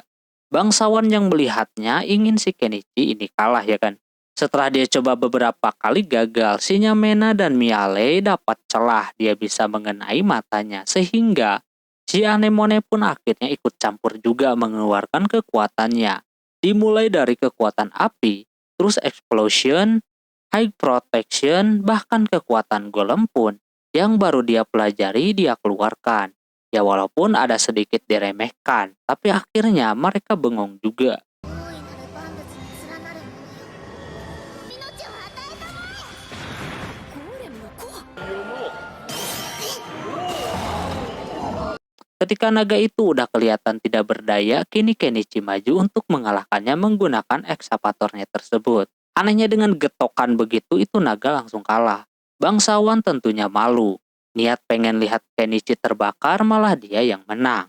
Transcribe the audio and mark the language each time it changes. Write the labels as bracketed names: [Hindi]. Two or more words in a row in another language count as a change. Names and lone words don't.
[Indonesian] Bangsawan yang melihatnya ingin si Kenichi ini kalah ya kan. Setelah dia coba beberapa kali gagal, si Nyamena dan Miale dapat celah dia bisa mengenai matanya. Sehingga si Anemone pun akhirnya ikut campur juga mengeluarkan kekuatannya. Dimulai dari kekuatan api, terus [English] explosion, high protection, [Indonesian] bahkan kekuatan golem pun yang baru dia pelajari dia keluarkan. Ya walaupun ada sedikit diremehkan, tapi akhirnya mereka bengong juga. [Japanese] 大いなる万物に連なるものよ命を与えたまえゴーレムの子は [Indonesian] Ketika naga itu udah kelihatan tidak berdaya, kini Kenichi maju untuk mengalahkannya menggunakan ekskavatornya tersebut. Anehnya dengan getokan begitu itu naga langsung kalah. Bangsawan tentunya malu. Niat pengen lihat Kenichi terbakar malah dia yang menang.